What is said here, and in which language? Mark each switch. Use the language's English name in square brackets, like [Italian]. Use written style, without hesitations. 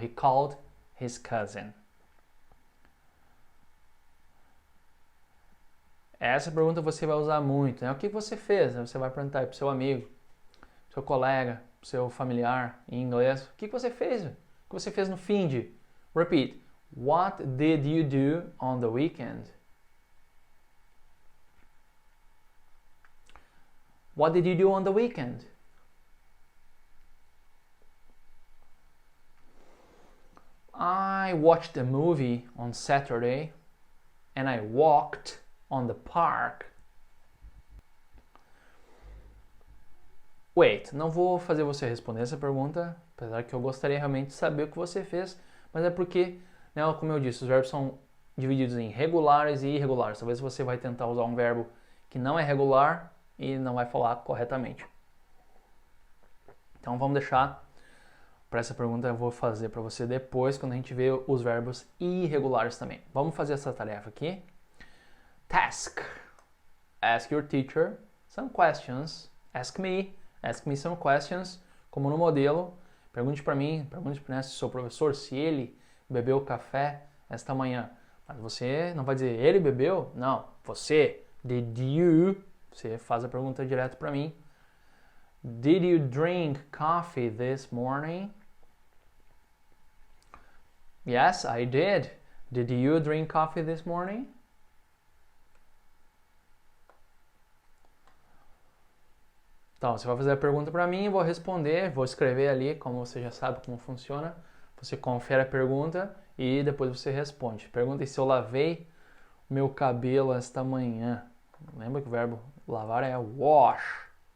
[English] He called his cousin. [Portuguese] Essa pergunta você vai usar muito, né? O que você fez? Você vai perguntar para o seu amigo, seu colega, seu familiar em inglês. O que você fez? O que você fez no fim de? [English] Repeat. What did you do on the weekend? What did you do on the weekend? I watched a movie on Saturday and I walked on the park. Wait, [Portuguese] não vou fazer você responder essa pergunta, apesar que eu gostaria realmente de saber o que você fez, mas é porque, né, como eu disse, os verbos são divididos em regulares e irregulares. Talvez você vai tentar usar um verbo que não é regular e não vai falar corretamente. Então vamos deixar para essa pergunta, eu vou fazer para você depois, quando a gente vê os verbos irregulares também. Vamos fazer essa tarefa aqui. [English] Task. Ask your teacher some questions. Ask me some questions. [Portuguese] Como no modelo, pergunte para mim, pergunte para seu professor se ele bebeu café esta manhã. Mas você não vai dizer ele bebeu? Não, você. [English] Did you? [Portuguese] Você faz a pergunta direto para mim. [English] Did you drink coffee this morning? Yes, I did. Did you drink coffee this morning? [Portuguese] Então, você vai fazer a pergunta para mim, vou responder, vou escrever ali, como você já sabe como funciona. Você confere a pergunta e depois você responde. Pergunta se eu lavei meu cabelo esta manhã. Lembra que o verbo lavar é wash.